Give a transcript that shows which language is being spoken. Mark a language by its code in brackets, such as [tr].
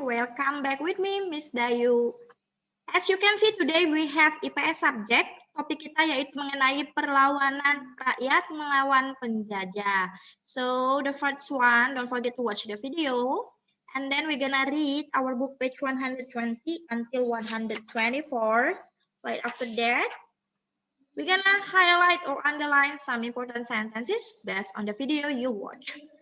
[en] Welcome back with me, Miss Dayu. As you can see, today we have IPS subject. [id] Topik kita yaitu mengenai perlawanan rakyat melawan penjajah. [en] So, the first one, don't forget to watch the video. And then we're gonna read our book page 120 until 124. Right after that, we're gonna highlight or underline some important sentences based on the video you watch.